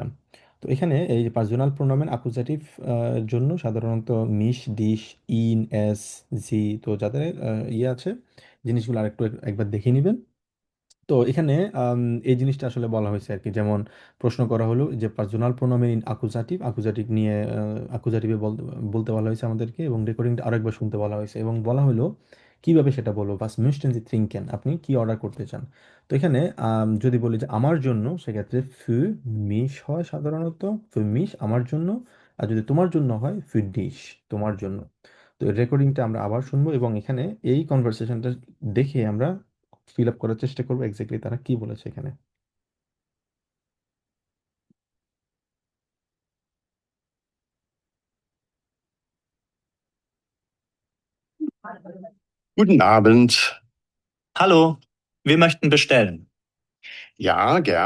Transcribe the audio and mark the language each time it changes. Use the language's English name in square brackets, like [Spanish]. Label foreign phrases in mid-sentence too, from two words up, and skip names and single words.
[Bangla] তো এখানে এই যে [German] Personal Pronomen Akkusativ [Bangla] জন্য সাধারণত [German] mich, dich, ihn, es, sie, [Bangla] তো যাদের ইয়ে আছে, জিনিসগুলো আরেকটু একবার দেখে নেবেন। তো এখানে এই জিনিসটা আসলে বলা হয়েছে আর কি, যেমন প্রশ্ন করা হলো যে [German] Personal Pronomen in Akkusativ [Bangla] নিয়ে আকুজাটিভে বলতে বলা হয়েছে আমাদেরকে, এবং রেকর্ডিংটা আরেকবার শুনতে বলা হয়েছে, এবং বলা হলো কিভাবে সেটা বলবো? [German] was möchten Sie trinken? [Bangla] আপনি কি অর্ডার করতে চান? তো এখানে যদি বলি যে আমার জন্য, সেক্ষেত্রে [German] für mich [Bangla] হয় সাধারণত, [German] für mich [Bangla] আমার জন্য। আর যদি তোমার জন্য হয় [German] für dich [Bangla] তোমার জন্য। তো রেকর্ডিংটা আমরা আবার শুনবো এবং এখানে এই কনভারসেশনটা দেখে আমরা [English] fill up [Bangla] করার চেষ্টা করবো এক্স্যাক্টলি তারা কি বলেছে এখানে। [German] Guten Abend. Hallo, wir möchten bestellen. Ja, gern.